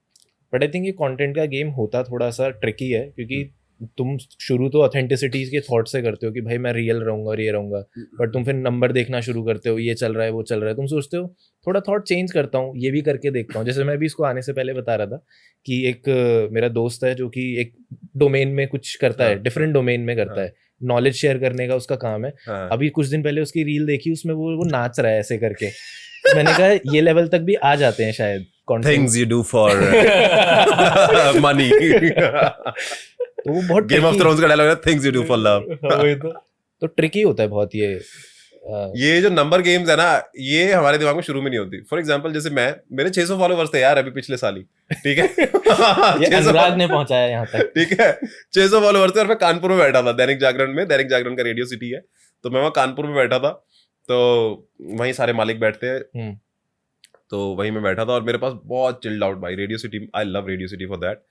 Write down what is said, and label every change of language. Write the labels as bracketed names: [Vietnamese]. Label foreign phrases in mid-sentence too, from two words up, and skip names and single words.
[English] but I think [Hindi] ये कंटेंट का गेम होता थोड़ा सा ट्रिकी है, क्योंकि तुम शुरू तो ऑथेंटिसिटी के थॉट से करते हो कि भाई मैं रियल रहूंगा और ये रहूंगा, बट तुम फिर नंबर देखना शुरू करते हो, ये चल रहा है वो चल रहा है, तुम सोचते हो थोड़ा [English] thought change [Hindi] करता हूँ, ये भी करके देखता हूँ। जैसे मैं भी इसको आने से पहले बता रहा था कि एक मेरा दोस्त है जो कि एक डोमेन में कुछ करता है, [English] different domain [Hindi] में करता है, [English] knowledge share [Hindi] करने का उसका काम है। अभी कुछ दिन पहले उसकी रील देखी, उसमें वो नाच रहा है ऐसे करके। मैंने कहा ये लेवल तक भी आ जाते हैं शायद [English] things you do for money। [Hindi] तो वो बहुत गेम ऑफ थ्रोन्स का डायलॉग है, [English] things you do for love। [Hindi] वही तो ट्रिकी होता है बहुत ये जो [English] number games [Hindi] है ना, ये हमारे दिमाग में शुरू में नहीं होती। [English] for example [Hindi] जैसे मेरे 600 फॉलोवर्स थे यार अभी पिछले साल ही, ठीक है। ये अनुराग ने पहुंचाया यहाँ तक, ठीक है। 600 फॉलोवर्स थे और मैं कानपुर में बैठा था, दैनिक जागरण का रेडियो सिटी है, तो मैं वहाँ कानपुर में बैठा था, तो वहीं सारे मालिक बैठते हैं, तो वहीं मैं बैठा था और मेरे पास बहुत [English] chilled out [Hindi] भाई रेडियो सिटी, [English] I love Radio City for that.